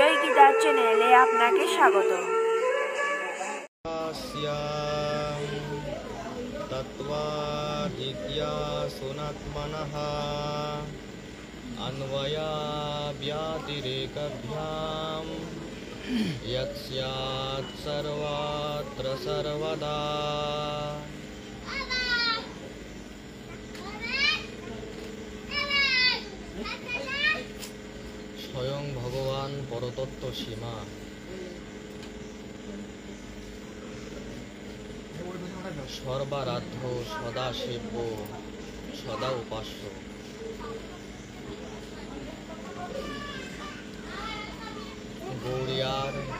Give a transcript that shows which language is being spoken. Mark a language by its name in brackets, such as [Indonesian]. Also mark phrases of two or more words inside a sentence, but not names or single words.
[Bangla] সিদ্ধার্থ চ্যানেলে আপনাকে স্বাগত। [Sanskrit] তত্ত্বাদিত্যা সুনাত্মনঃ अन्वया व्यतिरेकभ्यां यत्स्यात् सर्वत्र सर्वदा। [Bangla] স্বয়ং ভগবান পরতত্ত্ব সীমা সর্বারাধ্য সদা সেব্য সদা উপাস্য গৌড়িয়ার